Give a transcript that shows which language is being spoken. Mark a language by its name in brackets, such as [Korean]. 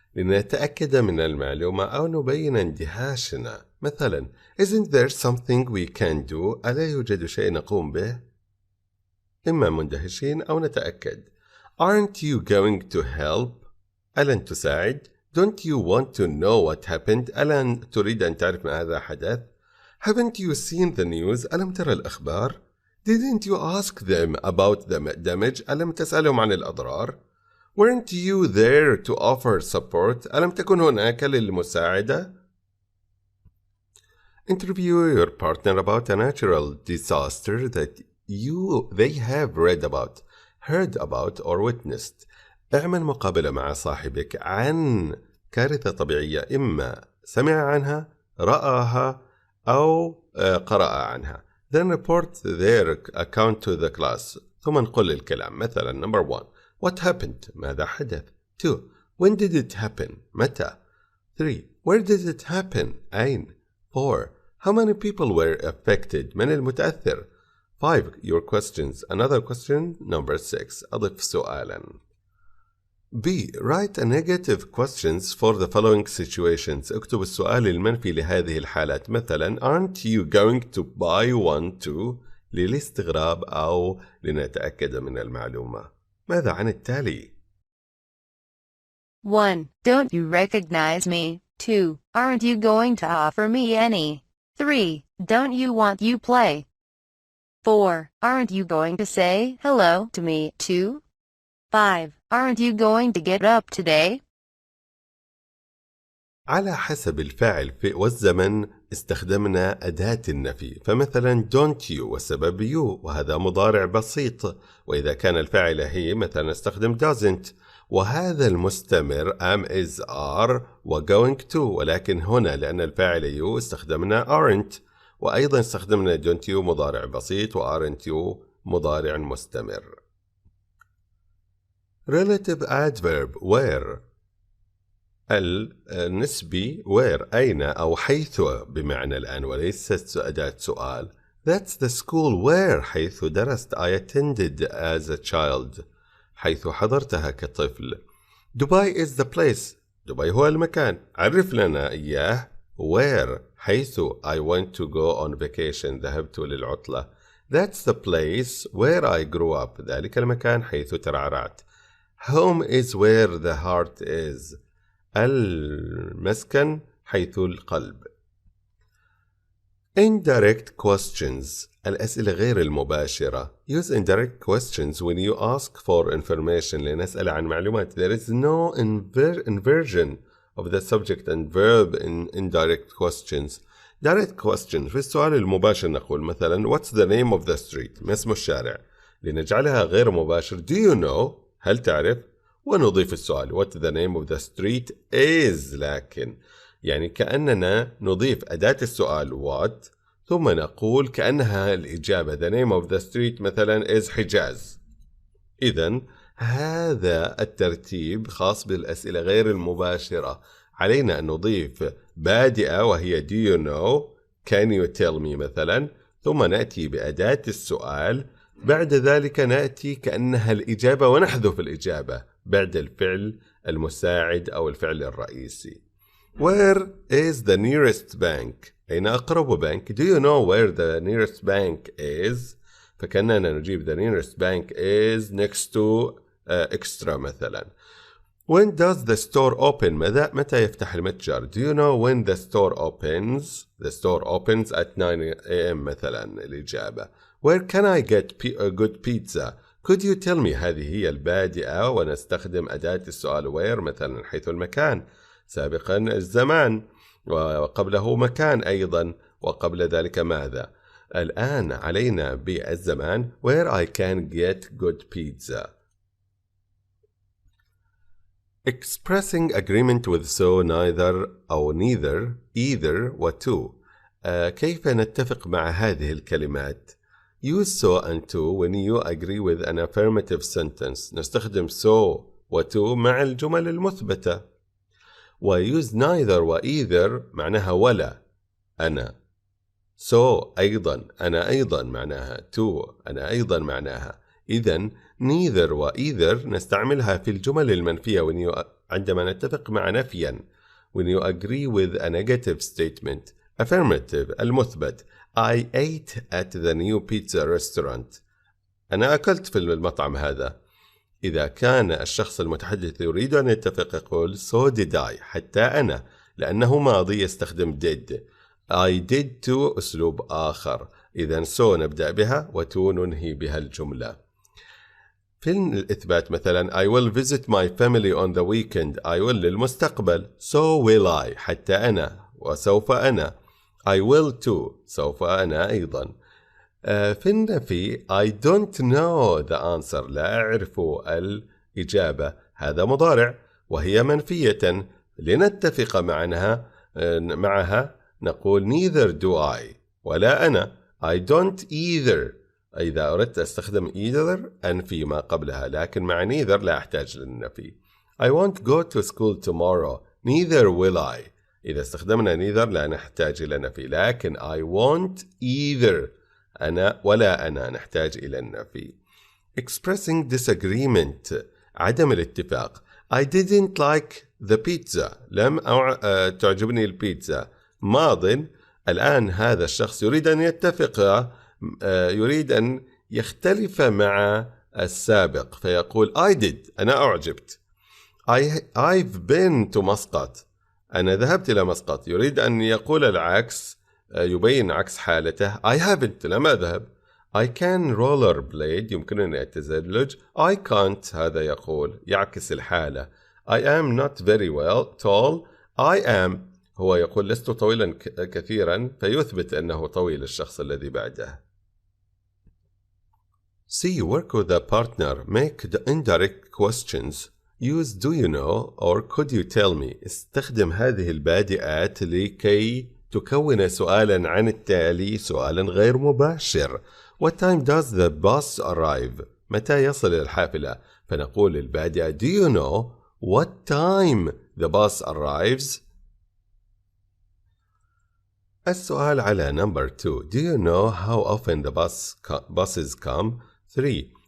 [Arabic] لنتأكد من المعلومة أو نبين اندهاشنا. [English] مثلا: Isn't there something we can do? [Arabic] ألا يوجد شيء نقوم به؟ إما مندهشين أو نتأكد. [English] Aren't you going to help? [Arabic] ألن تساعد؟ [English] Don't you want to know what happened? [Arabic] ألن تريد أن تعرف ما هذا حدث؟ [English] Haven't you seen the news? [Arabic] ألم ترى الأخبار؟ [English] Didn't you ask them about the damage? [Arabic] ألم تسألهم عن الأضرار؟ [English] Weren't you there to offer support? [Arabic] ألم تكن هناك للمساعدة؟ [English] Interview your partner about a natural disaster that they have read about, heard about, or witnessed. [Arabic] اعمل مقابلة مع صاحبك عن كارثة طبيعية إما سمع عنها، رآها، أو قرأ عنها. [English] Then report their account to the class. [Arabic] ثم نقل الكلام. [English] مثلا: Number 1. What happened? [Arabic] ماذا حدث؟ [English] 2. When did it happen? متى؟ 3. Where did it happen? أين؟ 4. How many people were affected? [Arabic] من المتأثر؟ [English] 5. Your questions. Another question. Number 6. [Arabic] أضف سؤالا. B. [English] Write a negative questions for the following situations. [Arabic] اكتب السؤال المنفي لهذه الحالات. [English] مثلا: Aren't you going to buy one too? [Arabic] للاستغراب أو لنتأكد من المعلومة. ماذا عن التالي؟ [English] 1. Don't you recognize me? 2. Aren't you going to offer me any? 3. Don't you want you play? 4. Aren't you going to say hello to me too? 5. Aren't you going to get up today? [Arabic] على حسب الفاعل والزمن استخدمنا أداة النفي. فمثلا don't you والسبب you، وهذا مضارع بسيط. وإذا كان الفاعل هي مثلا استخدم doesn't، وهذا المستمر am is are و going to. ولكن هنا لأن الفاعل you استخدمنا aren't، وأيضا استخدمنا don't you مضارع بسيط و aren't you مضارع مستمر. [English] Relative adverb where. [Arabic] النسبي where أين أو حيث بمعنى الآن وليست أداة سؤال. [English] That's the school where [Arabic] حيث درست. [English] I attended as a child [Arabic] حيث حضرتها كطفل. [English] Dubai is the place. [Arabic] دبي هو المكان. عرف لنا إياه. [English] Where حيث I went to go on vacation [Arabic] ذهبت للعطلة. [English] That's the place where I grew up. [Arabic] ذلك المكان حيث ترعرعت. [English] Home is where the heart is. [Arabic] المسكن حيث القلب. [English] Indirect questions [Arabic] الأسئلة غير المباشرة. [English] Use indirect questions when you ask for information [Arabic] لنسأل عن معلومات. [English] There is no inversion of the subject and verb in indirect questions. [Arabic] Direct question في السؤال المباشر نقول مثلا [English] What's the name of the street؟ [Arabic] ما اسم الشارع؟ لنجعلها غير مباشر [English] Do you know؟ [Arabic] هل تعرف؟ ونضيف السؤال [English] What the name of the street is؟ [Arabic] لكن يعني كأننا نضيف أداة السؤال what ثم نقول كأنها الإجابة [English] The name of the street [Arabic] مثلا is حجاز. إذن هذا الترتيب خاص بالأسئلة غير المباشرة. علينا أن نضيف بادئة وهي Do you know؟ Can you tell me مثلا، ثم نأتي بأداة السؤال، بعد ذلك نأتي كأنها الإجابة ونحذف الإجابة بعد الفعل المساعد أو الفعل الرئيسي. [English] Where is the nearest bank؟ [Arabic] أين أقرب بنك؟ [English] Do you know where the nearest bank is؟ فكأننا نجيب the nearest bank is next to extra مثلا. When does the store open؟ [Arabic] متى يفتح المتجر؟ [English] Do you know when the store opens؟ The store opens at 9 a.m. [Arabic] مثلا الإجابة. [English] Where can I get a good pizza؟ Could you tell me؟ [Arabic] هذه هي البادئة ونستخدم أداة السؤال [English] where [Arabic] مثلا حيث المكان. سابقا الزمان وقبله مكان أيضا وقبل ذلك ماذا؟ الآن علينا بالزمان [English] where I can get good pizza. Expressing agreement with so neither أو neither either و to. [Arabic] كيف نتفق مع هذه الكلمات؟ [English] Use so and to when you agree with an affirmative sentence. [Arabic] نستخدم so و to مع الجمل المثبتة. و use neither و either معناها ولا أنا. so أيضا أنا أيضا معناها. to أنا أيضا معناها. إذن neither و either نستعملها في الجمل المنفية عندما نتفق مع نفيا. [English] when you agree with a negative statement. affirmative المثبت. I ate at the new pizza restaurant. [Arabic] أنا أكلت في المطعم هذا. إذا كان الشخص المتحدث يريد أن يتفق يقول [English] so did I [Arabic] حتى أنا، لأنه ماضي يستخدم did. [English] I did to [Arabic] أسلوب آخر. إذن so نبدأ بها و to ننهي بها الجملة. في الإثبات مثلا [English] I will visit my family on the weekend. I will للمستقبل. so will I [Arabic] حتى أنا وسوف أنا. [English] I will too [Arabic] سوف أنا أيضا. في النفي [English] I don't know the answer [Arabic] لا أعرف الإجابة. هذا مضارع وهي منفية. لنتفق معها نقول [English] neither do I [Arabic] ولا أنا. [English] I don't either. [Arabic] إذا أردت أستخدم either أنفي ما قبلها، لكن مع neither لا أحتاج للنفي. [English] I won't go to school tomorrow. Neither will I. [Arabic] إذا استخدمنا neither لا نحتاج إلى نفي، لكن [English] I won't either [Arabic] أنا ولا أنا نحتاج إلى النفي. [English] Expressing disagreement [Arabic] عدم الاتفاق. [English] I didn't like the pizza. [Arabic] لم تعجبني البيتزا. ماضٍ. الآن هذا الشخص يريد أن يتفق، يريد أن يختلف مع السابق فيقول [English] I did [Arabic] أنا أعجبت. [English] I've been to مسقط. [Arabic] أنا ذهبت إلى مسقط. يريد أن يقول العكس، يبين عكس حالته. [English] I haven't [Arabic] لم أذهب. [English] I can rollerblade [Arabic] يمكنني التزلج. [English] I can't [Arabic] هذا يقول يعكس الحالة. [English] I am not very tall. I am [Arabic] هو يقول لست طويلا كثيرا فيثبت أنه طويل الشخص الذي بعده. [English] C. Work with a partner. Make the indirect questions. Use do you know or could you tell me. [Arabic] استخدم هذه البادئات لكي تكون سؤالا عن التالي، سؤالا غير مباشر. [English] What time does the bus arrive؟ [Arabic] متى يصل الحافلة؟ فنقول البادئة [English] do you know what time the bus arrives؟ [Arabic] السؤال على [English] number 2. Do you know how often the buses come؟ 3.